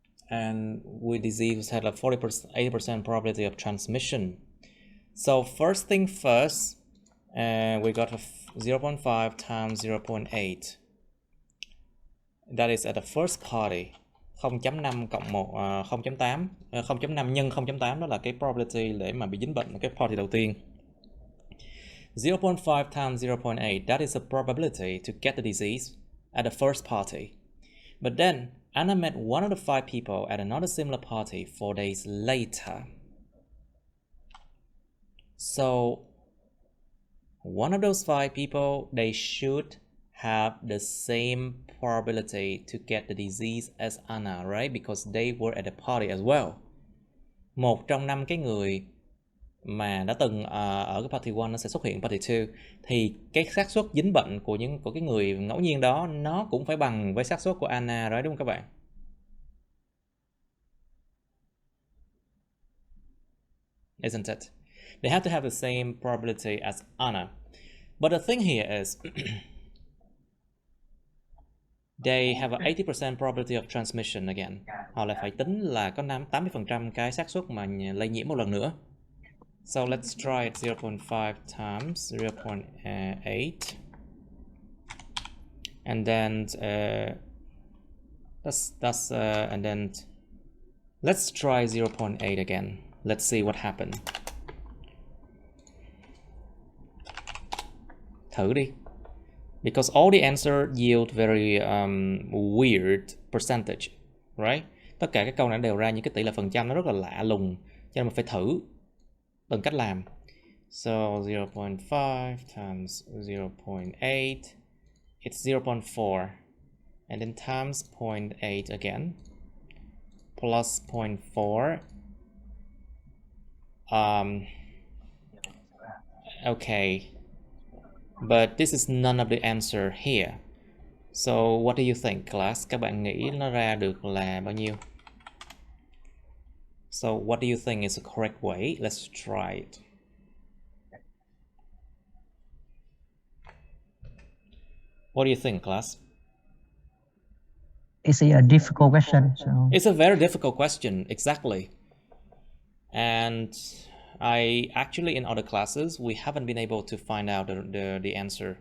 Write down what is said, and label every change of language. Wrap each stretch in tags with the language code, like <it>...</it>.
<en>And with disease had a 40%, 80% probability of transmission. So first thing first, we got a 0.5 times 0.8. That is at the first party.</en> <vi>0.5 cộng 1, 0.8, 0.5 nhân 0.8 đó là cái probability để mà bị dính bệnh ở cái party đầu tiên.</vi> <en>0.5 times 0.8, that is the probability to get the disease at the first party. But then, Anna met one of the 5 people at another similar party 4 days later. So, one of those 5 people, they should have the same probability to get the disease as Anna, right? Because they were at the party as well.</en> <vi>Một trong 5 cái người mà đã từng ở cái party 1 nó sẽ xuất hiện party 2, thì cái xác suất dính bệnh của cái người ngẫu nhiên đó nó cũng phải bằng với xác suất của Anna, right? Đúng không các bạn?</vi> <en>Isn't it? They have to have the same probability as Anna. But the thing here is they have a 80% probability of transmission again.</en> <vi>Họ lại phải tính là có 80% cái xác suất mà lây nhiễm một lần nữa.</vi> <en>So let's try it. 0.5 times 0.8. And then and then let's try 0.8 again. Let's see what happened.</en> <vi>Thử đi.</vi> <en>Because all the answer yield very weird percentage, right?</en> <vi>Tất cả các câu này đều ra những cái tỷ lệ phần trăm nó rất là lạ lùng, cho nên mình phải thử từng cách làm.</vi> <en>So 0.5 times 0.8, it's 0.4, and then times 0.8 again, plus 0.4. Okay, but this is none of the answer here. So what do you think, class?</en> <vi>Các bạn nghĩ nó ra được là bao nhiêu?</vi> <en>So what do you think is the correct way? Let's try it. What do you think, class? It's a difficult question. So It's a very difficult question, exactly. And I actually in other classes we haven't been able to find out the answer.</en>